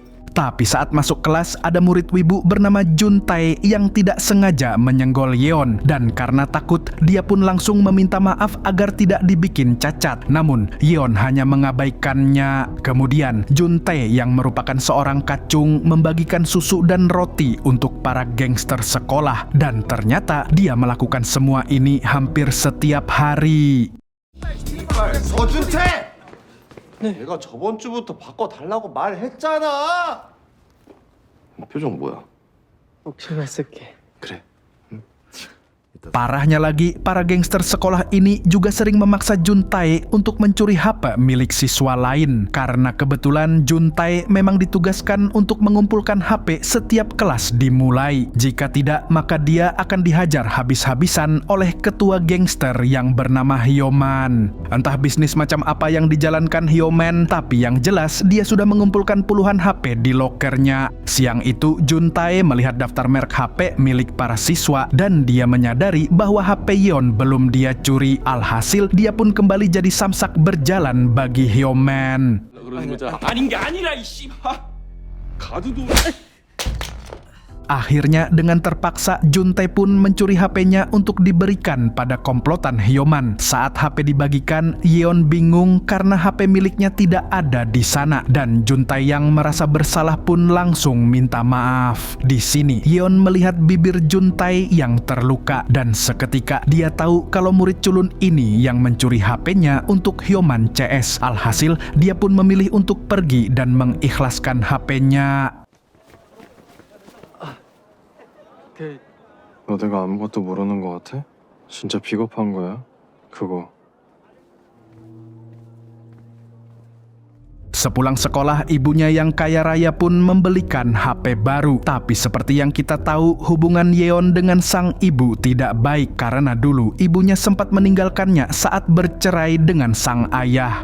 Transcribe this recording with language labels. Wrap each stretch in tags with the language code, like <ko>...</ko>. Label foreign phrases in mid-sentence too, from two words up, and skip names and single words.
<id>Tapi saat masuk kelas ada murid wibu bernama Juntae yang tidak sengaja menyenggol Yeon, dan karena takut dia pun langsung meminta maaf agar tidak dibikin cacat. Namun Yeon hanya mengabaikannya. Kemudian Juntae yang merupakan seorang kacung membagikan susu dan roti untuk para gangster sekolah, dan ternyata dia melakukan semua ini hampir setiap hari.</id> <ko>서준태! 내가 저번 주부터 바꿔달라고 말했잖아! 표정 뭐야? 신경 쓸게. 그래.</ko> <id>Parahnya lagi, para gangster sekolah ini juga sering memaksa Juntae untuk mencuri HP milik siswa lain. Karena kebetulan Juntae memang ditugaskan untuk mengumpulkan HP setiap kelas dimulai. Jika tidak, maka dia akan dihajar habis-habisan oleh ketua gangster yang bernama Hyoman. Entah bisnis macam apa yang dijalankan Hyoman, tapi yang jelas dia sudah mengumpulkan puluhan HP di lokernya. Siang itu, Juntae melihat daftar merek HP milik para siswa dan dia menyadari bahwa HP Yeon belum dia curi. Alhasil dia pun kembali jadi samsak berjalan bagi Hyoman.</id> <ko>아닌 게 아니라 이 씨발. 가드도.</ko> <id>Akhirnya dengan terpaksa Juntae pun mencuri HP-nya untuk diberikan pada komplotan Hyoman. Saat HP dibagikan, Yeon bingung karena HP miliknya tidak ada di sana, dan Juntae yang merasa bersalah pun langsung minta maaf. Di sini Yeon melihat bibir Juntae yang terluka, dan seketika dia tahu kalau murid culun ini yang mencuri HP-nya untuk Hyoman CS. Alhasil dia pun memilih untuk pergi dan mengikhlaskan HP-nya.</id> <ko>너 내가 아무것도 모르는 거 같아? 진짜 비겁한 거야? 그거.</ko> <id>Sepulang sekolah, ibunya yang kaya raya pun membelikan HP baru. Tapi seperti yang kita tahu, hubungan Yeon dengan sang ibu tidak baik karena dulu ibunya sempat meninggalkannya saat bercerai dengan sang ayah.</id>